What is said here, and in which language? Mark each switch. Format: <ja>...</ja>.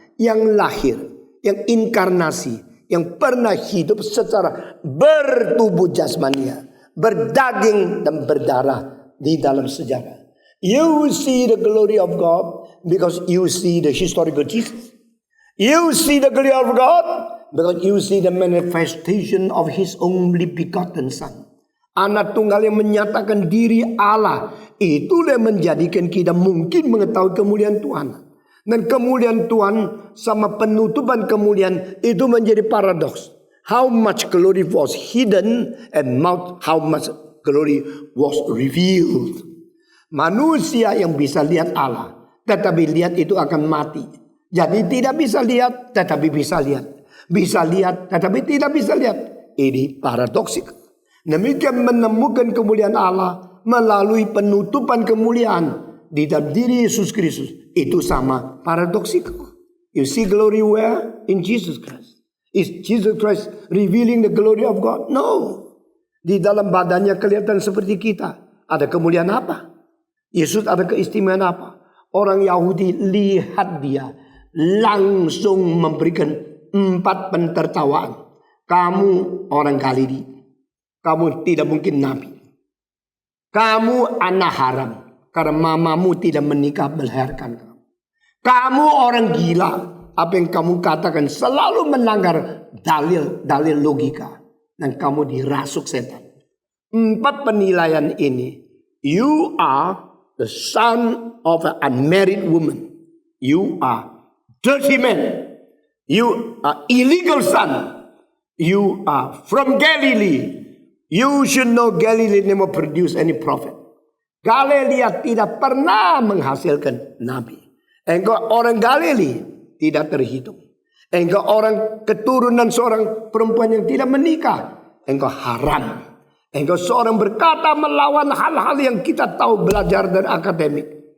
<id>yang lahir, yang inkarnasi, yang pernah hidup secara bertubuh jasmania, berdaging dan berdarah di dalam sejarah.</id> <en>You see the glory of God because you see the historical Jesus. You see the glory of God because you see the manifestation of His only begotten Son.</en> <id>Anak tunggal yang menyatakan diri Allah. Itulah yang menjadikan kita mungkin mengetahui kemuliaan Tuhan. Dan kemuliaan Tuhan sama penutupan kemuliaan itu menjadi paradoks.</id> <en>How much glory was hidden and how much glory was revealed.</en> <id>Manusia yang bisa lihat Allah, tetapi lihat itu akan mati. Jadi tidak bisa lihat, tetapi bisa lihat. Bisa lihat, tetapi tidak bisa lihat. Ini paradoksik. Demikian menemukan kemuliaan Allah melalui penutupan kemuliaan di dalam diri Yesus Kristus. Itu sama paradoksik.</id> <en>You see glory where? In Jesus Christ. Is Jesus Christ revealing the glory of God? No.</en> <id>Di dalam badannya kelihatan seperti kita. Ada kemuliaan apa? Yesus ada keistimewaan apa? Orang Yahudi lihat dia langsung memberikan 4 pentertawaan. Kamu orang Galili. Kamu tidak mungkin nabi. Kamu anak haram. Karena mamamu tidak menikah melahirkan kamu. Kamu orang gila. Apa yang kamu katakan selalu melanggar dalil logika. Dan kamu dirasuk setan. 4 penilaian ini.</id> <en>You are the son of an unmarried woman. You are dirty man. You are illegal son. You are from Galilee. You should know Galilee never produce any prophet.</en> <id>Galilea tidak pernah menghasilkan nabi. Engkau orang Galilea tidak terhitung. Engkau orang keturunan seorang perempuan yang tidak menikah. Engkau haram. Engkau seorang berkata melawan hal-hal yang kita tahu belajar dari akademik.</id>